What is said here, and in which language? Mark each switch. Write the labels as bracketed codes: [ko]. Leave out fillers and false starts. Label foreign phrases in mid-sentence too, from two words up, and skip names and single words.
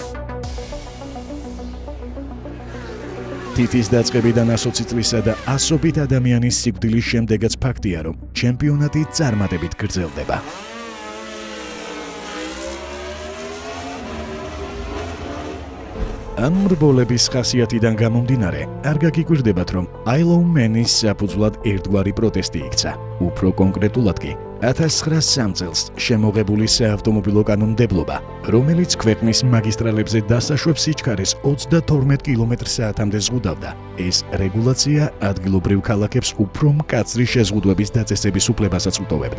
[ka] თითის დაწყებიდან 120 წლისა და ასობით ადამიანის სიკვდილის შემდეგაც ფაქტია, რომ ჩემპიონატი წარმატებით გრძელდება. ამ რბოლების ხასიათიდან გამომდინარე, არ გაგიკვირდებათ, რომ [en] I love men- [ka] ის საფუძვლად ერთგვარი პროტესტი იქცა. უფრო კონკრეტულად კი 1903 წელს შემოღებული საავტომობილო კანონმდებლობა, რომელიც ქვეყნის მაგისტრალებზე დასაშვებ სიჩქარეს 22 კმ/სთ-მდე ზღუდავდა. ეს რეგულაცია ადგილობრივ ქალაქებს უფრო მკაცრი შეზღუდვების დაწესების უფლებასაც უტოვებდა.